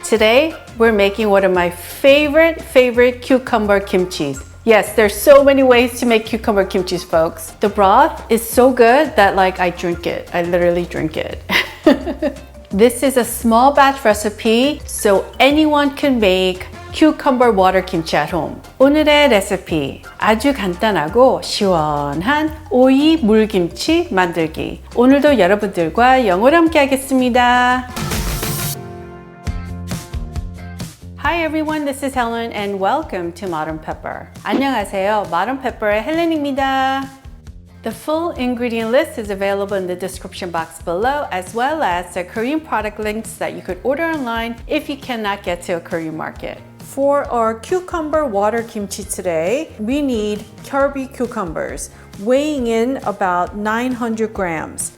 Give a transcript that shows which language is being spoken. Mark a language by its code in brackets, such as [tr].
[en] Today, we're making one of my favorite cucumber kimchis. Yes, there's so many ways to make cucumber kimchi, folks. The broth is so good that I drink it. I literally drink it. This is a small batch recipe, so anyone can make cucumber water kimchi at home. [ko] 오늘의 레시피, 아주 간단하고 시원한 오이 물김치 만들기. 오늘도 여러분들과 영어로 함께 하겠습니다. [en] Hi everyone, this is Helen and welcome to Modern Pepper. [ko] 안녕하세요, Modern Pepper의 헬렌입니다. [en] The full ingredient list is available in the description box below, as well as the Korean product links that you could order online if you cannot get to a Korean market. For our cucumber water kimchi today, we need Kirby cucumbers, weighing in about 900 grams.